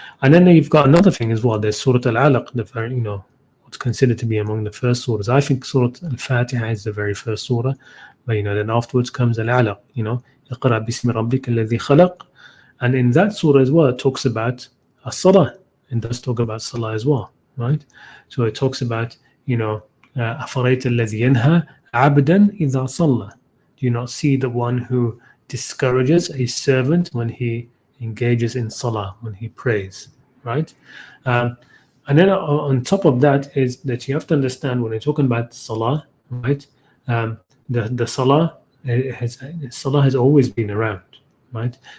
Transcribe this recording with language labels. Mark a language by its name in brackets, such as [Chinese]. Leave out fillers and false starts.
[English] And then you've got another thing as well. There's Surah Al-Alaq, the very what's considered to be among the first surahs. I think Surah Al-Fatiha is the very first surah, but then afterwards comes Al-Alaq. [Arabic] اقرأ باسم ربك الذي خلق, [English] and in that surah as well, it talks about as-salah, and does talk about salah as well, right? So it talks about [Arabic] أفرأيت الذي ينهى عبدا إذا صلى. [English] Do you not see the one who discourages a servant when he engages in salah, when he prays, right? And then on top of that is that you have to understand, when you're talking about salah, right? The salah has always been around, right?